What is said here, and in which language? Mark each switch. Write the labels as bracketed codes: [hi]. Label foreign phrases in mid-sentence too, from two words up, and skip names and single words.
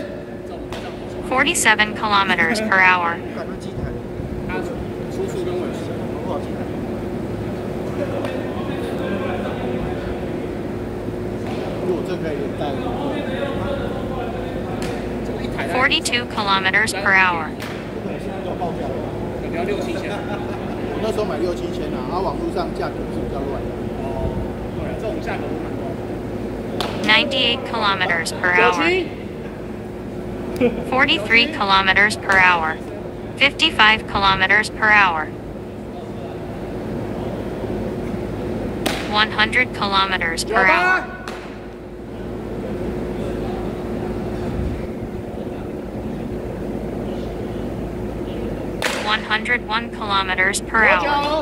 [en] 47 kilometers per hour. 42 kilometers per hour. [zh] 我那时候买6、7千啊，然后网络上价格是比较乱的。哦，对，这种价格都蛮高的。 [en] 98 kilometers per hour. 43 kilometers per hour. 55 kilometers per hour. 100 kilometers per hour. 101 kilometers per hour.